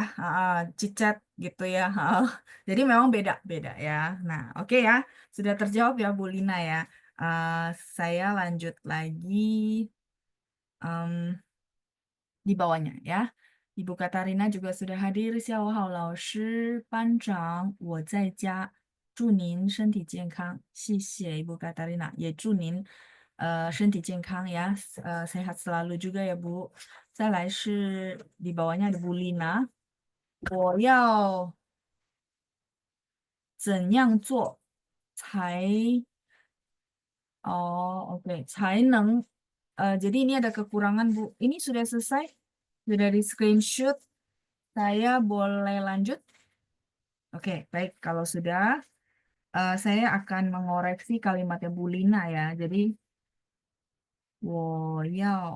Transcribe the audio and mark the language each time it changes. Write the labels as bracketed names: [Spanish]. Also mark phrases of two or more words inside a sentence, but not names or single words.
[Indonesian] Cicat gitu ya. Jadi memang beda-beda ya. Nah, oke ya. Sudah terjawab ya Bu Lina ya. Eh, saya lanjut lagi em, di bawahnya ya. Ibu Katarina juga sudah hadir. [Chinese] 下午好，老师、班长，我在家，祝您身体健康。谢谢 Ibu Katarina，也祝您身体健康 ya. [Indonesian] Sehat selalu juga ya Bu. [Chinese] 再来是 [Indonesian] di bawahnya ada Bu Lina， [Chinese] 我要怎样做才 oh oke 才能 [Indonesian] jadi ini ada kekurangan Bu. Ini sudah selesai, sudah di screenshot. Saya boleh lanjut? Oke, baik. Kalau sudah, saya akan mengoreksi kalimatnya Bu Lina ya. Jadi, [Chinese] 我要.